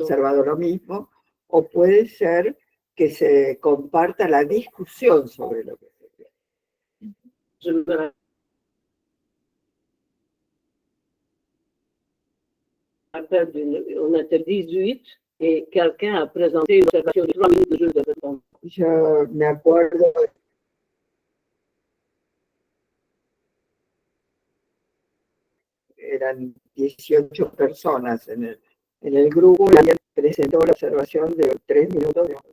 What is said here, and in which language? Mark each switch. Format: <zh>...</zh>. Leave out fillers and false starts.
<es>observado lo mismo, o puede ser que se comparta la discusión sobre lo que se ve.</es> <fr>Je me rappelle, on était 18 et quelqu'un a présenté une observation de 3 minutes de jeu de réponse.</fr> <es>Yo me acuerdo eran 18 personas en el grupo y alguien presentó la observación de 3 minutos</es>